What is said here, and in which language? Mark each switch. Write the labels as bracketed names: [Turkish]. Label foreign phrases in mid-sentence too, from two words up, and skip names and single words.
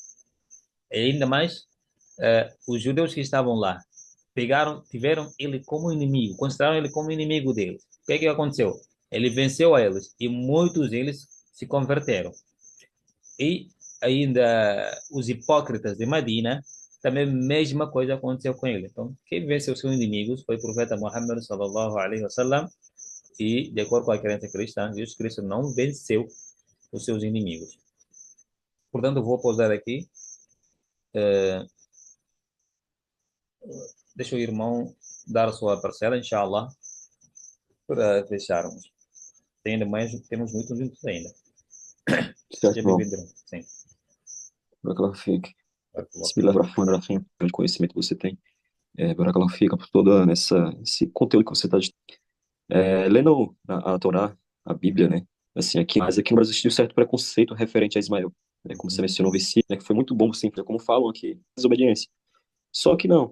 [Portuguese] E ainda mais, os judeus que estavam lá tiveram ele como inimigo, consideraram ele como inimigo deles. O que é que aconteceu? Ele venceu a eles e muitos deles se converteram. E ainda os hipócritas de Madina, também a mesma coisa aconteceu com ele. Então, quem venceu seus inimigos foi o profeta Muhammad [Arabic] صلى الله عليه وسلم, [Portuguese] e de acordo com a crença cristã, Jesus Cristo não venceu os seus inimigos. Portanto, eu vou pausar aqui. Deixa o irmão dar a sua parcela, inshallah, para fecharmos. Tem ainda mais, temos muitos minutos ainda. Certo, Seja bom. bem-vindo. Sim. [Arabic] بارك الله فيك. بارك الله فيك. بسم الله الرحمن الرحيم. [Portuguese] Grande conhecimento que você tem. [Arabic] بارك الله فيك [Portuguese] por todo esse conteúdo que você está lendo a Torá, a Bíblia, né? Assim, mas aqui no Brasil existe um certo preconceito referente a Ismael, né? Como você Uhum. mencionou o versículo, né? Que foi muito bom, sempre, como falam aqui, desobediência. Só que não.